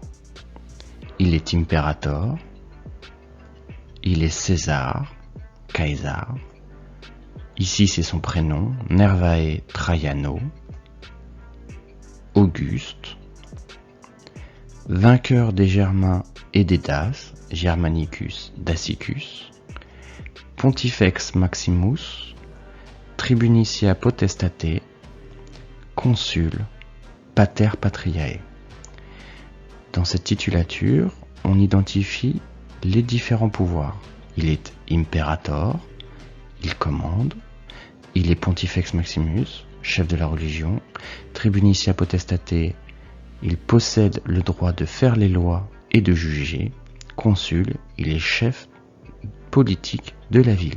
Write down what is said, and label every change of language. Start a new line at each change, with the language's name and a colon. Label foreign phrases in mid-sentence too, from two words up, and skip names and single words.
French: Il est imperator, il est César, Caesar. Ici c'est son prénom, Nervae Traiano, Auguste, vainqueur des Germains et des Daces,
Latin: Germanicus, Dacicus, Pontifex Maximus, Tribunicia Potestate, Consul, Pater Patriae.
French: Dans cette titulature, on identifie les différents pouvoirs. Il est Imperator, il commande, il est
Latin: Pontifex Maximus,
French: chef de la religion,
Latin: Tribunicia Potestate,
French: il possède le droit de faire les lois et de juger, Consul, il est chef politique de la ville.